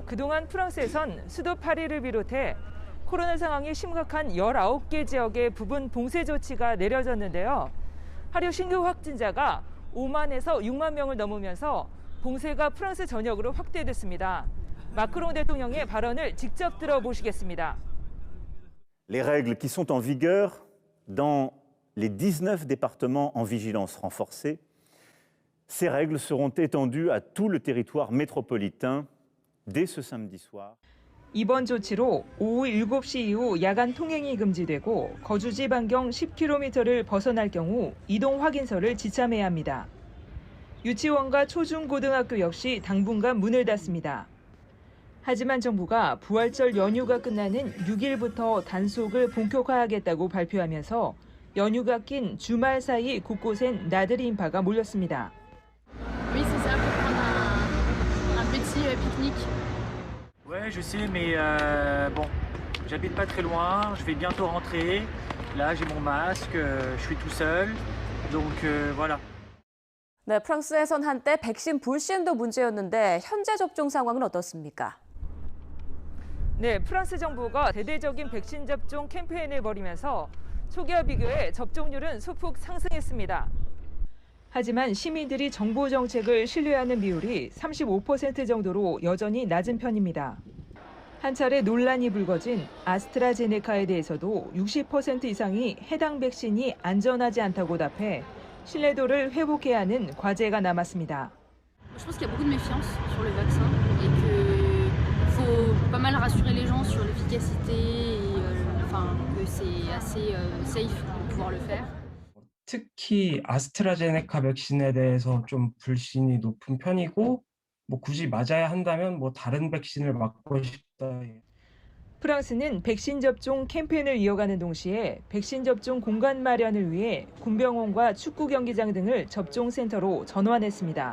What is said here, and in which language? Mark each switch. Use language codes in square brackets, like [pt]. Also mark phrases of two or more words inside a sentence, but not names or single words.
[ko] 그동안 프랑스에선 수도 파리를 비롯해 코로나 상황이 심각한 19개 지역의 부분 봉쇄 조치가 내려졌는데요. 하루 신규 확진자가 5만에서 6만 명을 넘으면서 봉쇄가 프랑스 전역으로 확대됐습니다. 마크롱 대통령의 발언을 직접 들어보시겠습니다. [fr] Les règles qui sont en vigueur dans les 19 départements en vigilance renforcée, ces règles seront étendues à tout le territoire métropolitain dès ce samedi soir. [ko] 이번 조치로 오후 7시 이후 야간 통행이 금지되고 거주지 반경 10km를 벗어날 경우 이동 확인서를 지참해야 합니다. 유치원과 초중고등학교 역시 당분간 문을 닫습니다. 하지만 정부가 부활절 연휴가 끝나는 6일부터 단속을 본격화하겠다고 발표하면서 연휴가 낀 주말 사이 곳곳엔 나들이 인파가 몰렸습니다. [fr] Oui, c'est ça, pour prendre un petit pique-nique. Ouais, je sais, mais bon, j'habite pas très loin, je vais bientôt rentrer. Là, j'ai mon masque, je suis tout seul, donc voilà. [ko] 네, 프랑스에선 한때 백신 불시행도 문제였는데 현재 접종 상황은 어떻습니까? 네, 프랑스 정부가 대대적인 백신 접종 캠페인을 벌이면서 초기와 비교해 접종률은 소폭 상승했습니다. 하지만 시민들이 정부 정책을 신뢰하는 비율이 35% 정도로 여전히 낮은 편입니다. 한 차례 논란이 불거진 아스트라제네카에 대해서도 60% 이상이 해당 백신이 안전하지 않다고 답해 신뢰도를 회복해야 하는 과제가 남았습니다. [fr] Je pense qu'il y a beaucoup de méfiance sur le vaccin et qu'il faut pas mal rassurer les gens sur l'efficacité et enfin que c'est assez safe de pouvoir le faire. [ko] 특히 아스트라제네카 백신에 대해서 좀 불신이 높은 편이고 뭐 굳이 맞아야 한다면 뭐 다른 백신을 맞고 싶다. 프랑스는 백신 접종 캠페인을 이어가는 동시에 백신 접종 공간 마련을 위해 군병원과 축구 경기장 등을 접종 센터로 전환했습니다.